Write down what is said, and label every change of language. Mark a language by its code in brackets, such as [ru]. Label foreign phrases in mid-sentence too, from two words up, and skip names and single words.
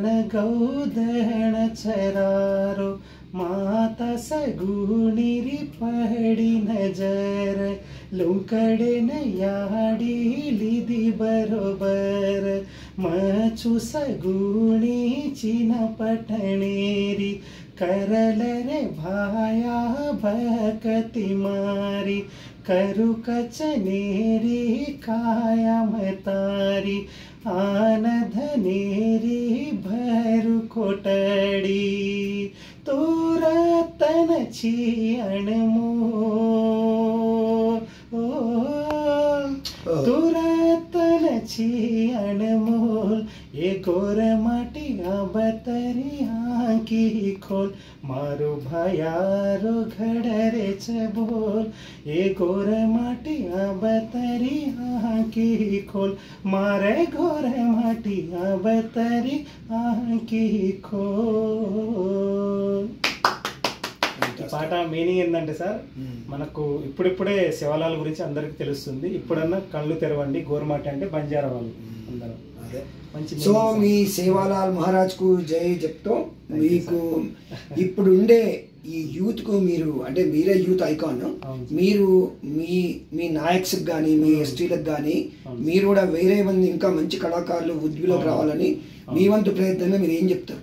[lmn] गौदण चरारो माता सगुणिरी पहड़ी नजर लुंकड़े नयाड़ी लिदी बरोबर मचु सगुणी चिन पटणेरी करल रे भाया भकति मारी करु कचनेरी काया मतारी आनधनेरी भरु कोटड़ी तूरतन छी अणमो तूरतन छी अणमोल ये गोर माटी बतरी आँखी खोल मारो भयारो घड़रे चबोल ये गोर माटी बतरी आँखी खोल मारे गोर माटी बतरी आँखी खोल. [te] పాట మీనింగ్ ఏంటంటే సార్, మనకు ఇప్పుడిప్పుడే శివలాల్ గురించి అందరికి తెలుస్తుంది. ఇప్పుడన్నా కళ్ళు తెరవండి, గోర్మాటి అంటే బంజారా వాళ్ళు అందరూ. సో మీ సేవాలాల్ మహారాజ్ కు జై చెప్తూ మీకు ఇప్పుడు ఉండే ఈ యూత్ కు మీరు అంటే మీరే [en] youth icon, [te] మీరు మీ నాయక్స్ కానీ మీ ఎస్టీలకు కానీ మీరు కూడా వేరే మంది ఇంకా మంచి కళాకారులు వృద్ధిలోకి రావాలని మీ వంతు ప్రయత్నంగా మీరు ఏం చెప్తారు?